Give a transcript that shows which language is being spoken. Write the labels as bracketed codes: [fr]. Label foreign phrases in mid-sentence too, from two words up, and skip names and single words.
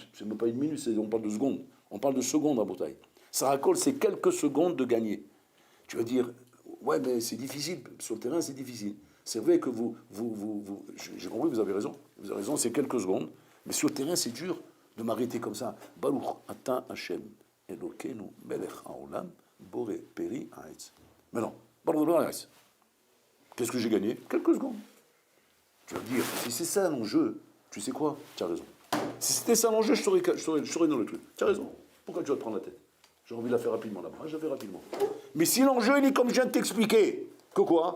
[fr] C'est même pas une minute, on parle de secondes. On parle de secondes rabotage. Ça raccole, c'est quelques secondes de gagner. Tu vas dire, ouais, mais c'est difficile. Sur le terrain, c'est difficile. C'est vrai que j'ai compris, vous avez raison. Vous avez raison, c'est quelques secondes. Mais sur le terrain, c'est dur de m'arrêter comme ça. [he] ברוך אתה השם אלוקינו מלך העולם בורא פרי הארץ. [fr] Maintenant, qu'est-ce que j'ai gagné? Quelques secondes. Tu vas dire, si c'est ça l'enjeu, tu sais quoi? Tu as raison. Si c'était ça l'enjeu, je serais dans le truc. Tu as raison. Pourquoi tu vas te prendre la tête? J'ai envie de la faire rapidement là-bas. Je la fais rapidement. Mais si l'enjeu, il est comme je viens de t'expliquer, que quoi?